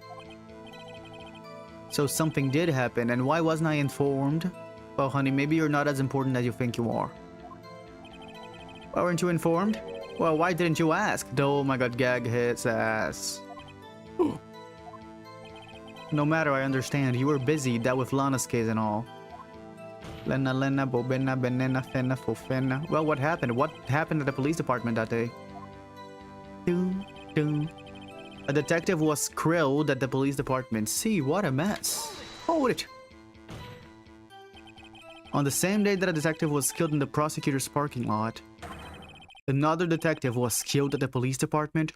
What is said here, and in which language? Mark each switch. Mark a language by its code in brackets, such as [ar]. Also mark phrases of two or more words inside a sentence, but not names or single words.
[en] So something did happen, and why wasn't I informed? Well, honey, maybe you're not as important as you think you are. Why weren't you informed? Well, why didn't you ask? Oh my god, gag his ass. No matter, I understand. You were busy, that with Lana's case and all. Lena, bobena, benena, fena, fofena. Well, what happened? What happened at the police department that day? Doom, doom. A detective was killed at the police department. See, what a mess. Hold it. On the same day that a detective was killed in the prosecutor's parking lot, another detective was killed at the police department.